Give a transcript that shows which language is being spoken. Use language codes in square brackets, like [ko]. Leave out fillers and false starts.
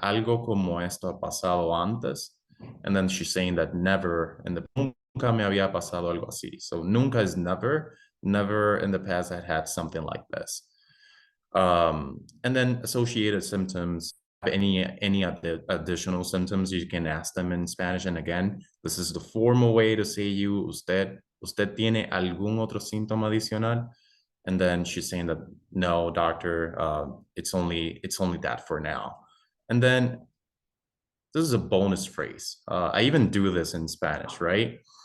[es] Algo como esto ha pasado antes? [en] And then she's saying that never [es] nunca me había pasado algo así. [en] So nunca is never. Never in the past I had something like this. And then associated symptoms. Any additional symptoms, you can ask them in Spanish. And again, this is the formal way to say [es] usted tiene algún otro síntoma adicional? [en] And then she's saying that, no, doctor, it's only that for now. And then this is a bonus phrase. I even do this in Spanish, right?